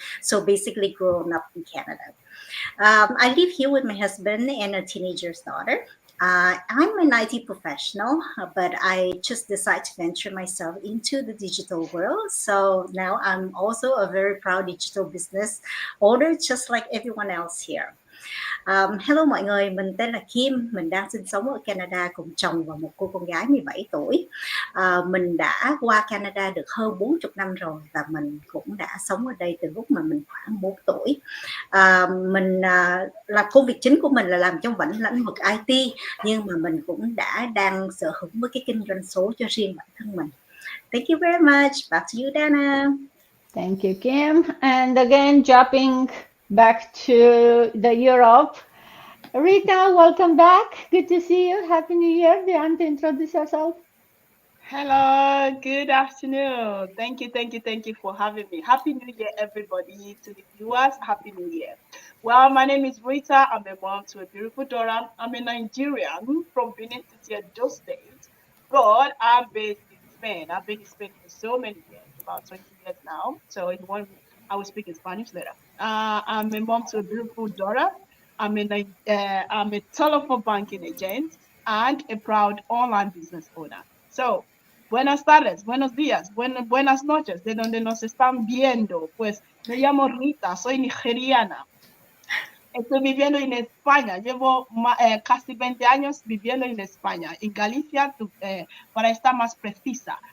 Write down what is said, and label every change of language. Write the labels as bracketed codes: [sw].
[en] So basically, grown up in Canada. I live here with my husband and a teenager's daughter. I'm an IT professional, but I just decided to venture myself into the digital world. So now I'm also a very proud digital business owner, just like everyone else here. [vi] Hello mọi người, mình tên là Kim, mình đang sinh sống ở Canada cùng chồng và một cô con gái 17 tuổi. Mình đã qua Canada được hơn 40 năm rồi và mình cũng đã sống ở đây từ lúc mà mình khoảng 4 tuổi. Mình là công việc chính của mình là làm trong lĩnh vực IT, nhưng mà mình cũng đang sở hữu với cái kinh doanh số cho riêng bản thân mình. [en] Thank you very much. Back to you, Dana. Thank you, Kim. And again, jumping back to the Europe. Rita, welcome back. Good to see you. Happy New Year. Do you want to introduce yourself? Hello, good afternoon. Thank you for having me. Happy New Year, everybody. To the viewers, Happy New Year. Well, my name is Rita. I'm a mom to a beautiful daughter. I'm a Nigerian from Benin City, Edo State, but I'm based in Spain. I've been in Spain for so many years, about 20 years now. So if you want, I will speak in Spanish later. I'm a mom to a beautiful daughter. I'm a telephone banking agent and a proud online business owner. [es] So, buenas tardes, buenos días, buenas noches, de donde nos están viendo. Pues me llamo Rita, soy nigeriana. Estoy viviendo en España, llevo casi 20 años viviendo en España, en Galicia, para estar más precisa.